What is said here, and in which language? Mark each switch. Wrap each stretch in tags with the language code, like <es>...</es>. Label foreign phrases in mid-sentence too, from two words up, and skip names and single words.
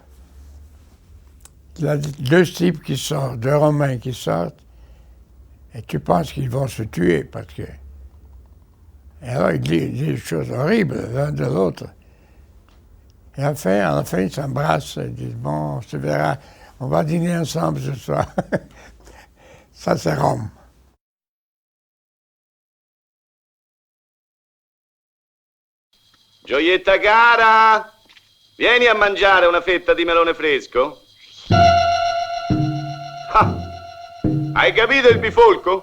<fr>Il y a deux types qui sortent, deux Romains qui sortent, et tu penses qu'ils vont se tuer parce que... Et alors ils disent des choses horribles l'un de l'autre. Et à la fin, ils s'embrassent, ils disent, bon, on se verra, on va dîner ensemble ce soir. Ça, c'est Rome.</fr> <it>Gioietta cara, vieni a mangiare una fetta di melone fresco. Ah, hai capito il bifolco?</it>